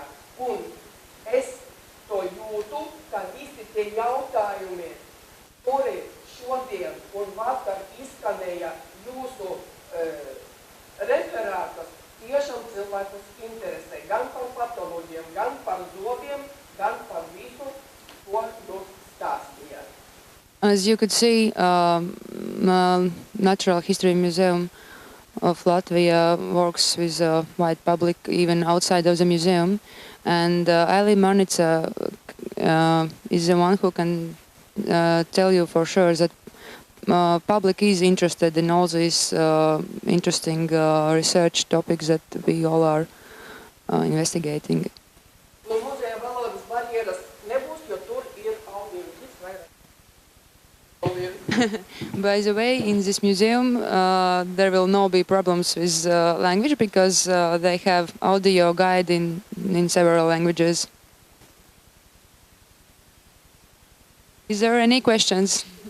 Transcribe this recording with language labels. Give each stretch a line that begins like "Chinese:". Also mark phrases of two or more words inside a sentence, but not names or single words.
Latvian: Un es to jūtu, ka visi tie jautājumi, kuri šodien un vakar izskanēja jūsu referātos, tiešām cilvēkus interesē gan par patoloģiem, gan par zobiem, gan par visu, ko jūs stāstījāt.
English: As you could see, Natural History Museum of Latvia works with a wide public, even outside of the museum. And Ali Marnica is the one who can tell you for sure that public is interested in all these interesting research topics that we all are investigating.
Latvian: No muzeja valodas barjeras nebūs
English: By the way, in this museum, there will not be problems with language because they have audio guide in several languages. Is there any questions?